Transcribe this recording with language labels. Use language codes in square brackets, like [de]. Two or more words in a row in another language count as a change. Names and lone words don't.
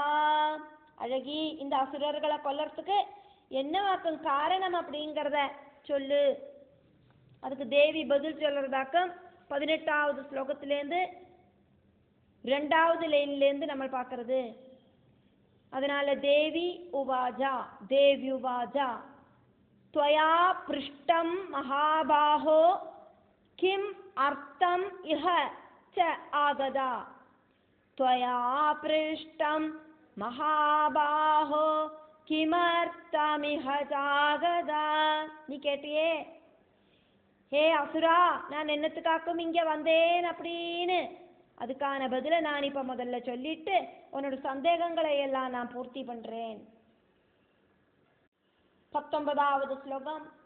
[ta] அழகி இந்த அசுரர்களை கொல்லறதுக்கு என்னவாக்கும் காரணம் அப்படிங்கிறத சொல்லு. அதுக்கு தேவி பதில் சொல்றதாக்கும். 18வது ஸ்லோகத்திலேருந்து 2வது லைன்லேருந்து நம்ம பார்க்கறது. [sa] அதனால देवी उवाच देव्युवाच त्वया पृष्टं महाबाहो किम् अर्थम् इह च आगदा त्वया पृष्टं महाबाहो किमर्थमिह जागदा [ta] நீ கேட்டியே, ஹே அசுரா, நான் என்னத்துக்காக்கும் இங்க வந்தேன் அப்படின்னு. அதுக்கான பதில நான் இப்ப முதல்ல சொல்லிட்டு உன்னோட சந்தேகங்களை எல்லாம் நான் பூர்த்தி பண்றேன். 19வது ஸ்லோகம்.